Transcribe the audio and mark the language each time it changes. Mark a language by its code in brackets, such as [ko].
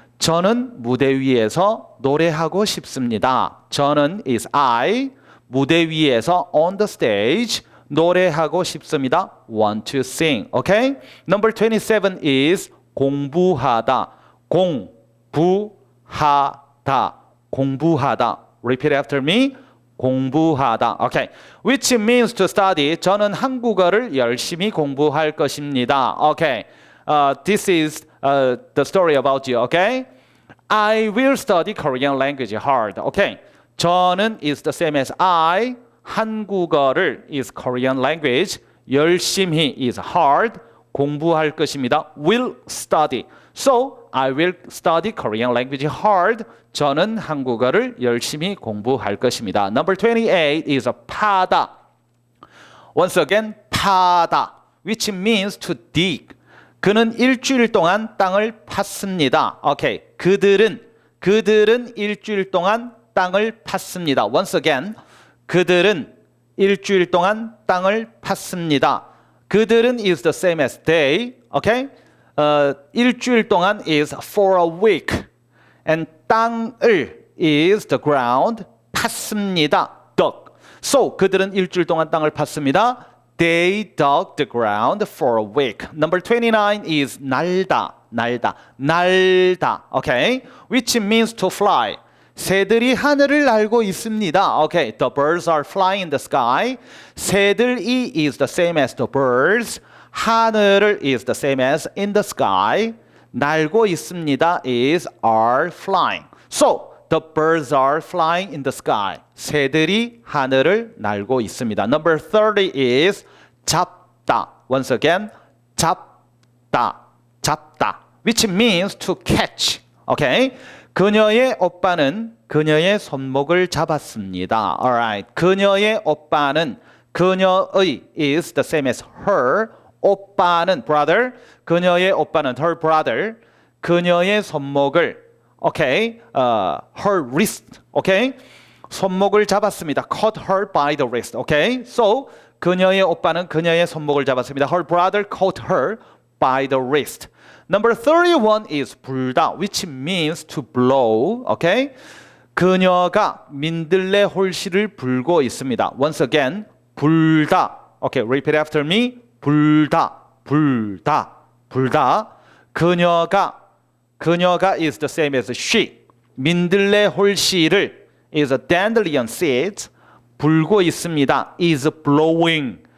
[ko] 저는 무대 위에서 노래하고 싶습니다. 저는 [en] is I. [ko] 무대 위에서 [en] on the stage [ko] 노래하고 싶습니다. [en] Want to sing. Okay? Number 27 is [ko] 공부하다. 공부하다. 공부하다. [en] Repeat after me. [ko] 공부하다. [en] Okay. Which means to study. [ko] 저는 한국어를 열심히 공부할 것입니다. [en] Okay. This is the story about you. Okay. I will study Korean language hard. Okay. [ko] 저는 [en] is the same as I. [ko] 한국어를 [en] is Korean language. [ko] 열심히 [en] is hard. [ko] 공부할 것입니다. [en] Will study. So I will study Korean language hard. [ko] 저는 한국어를 열심히 공부할 것입니다. [en] Number 28 is [ko] 파다. [en] Once again, 파다. Which means to dig. [ko] 그는 일주일 동안 땅을 팠습니다. [en] Okay. [ko] 그들은 일주일 동안 땅을 팠습니다. [en] Once again, [ko] 그들은 일주일 동안 땅을 팠습니다. 그들은 [en] is the same as they. Okay? [ko] 일주일 동안 [en] is for a week. And [ko] 땅을 [en] is the ground. [ko] 팠습니다. [en] dug. So, [ko] 그들은 일주일 동안 땅을 팠습니다. [en] They dug the ground for a week. Number 29 is [ko] 날다. 날다. 날다. [en] Okay? Which means to fly. [ko] 새들이 하늘을 날고 있습니다. [en] Okay. The birds are flying in the sky. [ko] 새들이 [en] is the same as the birds. [ko] 하늘을 [en] is the same as in the sky. [ko] 날고 있습니다 [en] is are flying. So, the birds are flying in the sky. [ko] 새들이 하늘을 날고 있습니다. [en] Number 30 is [ko] 잡다. [en] Once again, 잡다. 잡다. Which means to catch. Okay? [ko] 그녀의 오빠는 그녀의 손목을 잡았습니다. [en] Alright. [ko] 그녀의 오빠는 그녀의 [en] is the same as her. [ko] 오빠는 [en] brother. [ko] 그녀의 오빠는 [en] her brother. [ko] 그녀의 손목을 [en] okay. Her wrist. Okay. [ko] 손목을 잡았습니다. [en] Caught her by the wrist. Okay. So [ko] 그녀의 오빠는 그녀의 손목을 잡았습니다. [en] Her brother caught her by the wrist. Number 31 is [ko] 불다, [en] which means to blow. Okay? [ko] 그녀가 민들레 홀씨를 불고 있습니다. [en] Once again, [ko] 불다. [en] Okay, repeat after me. [ko] 불다, 불다, 불다. 그녀가 [en] is the same as she. [ko] 민들레 홀씨를 [en] is a dandelion seed. [ko] 불고 있습니다. [en] is blowing.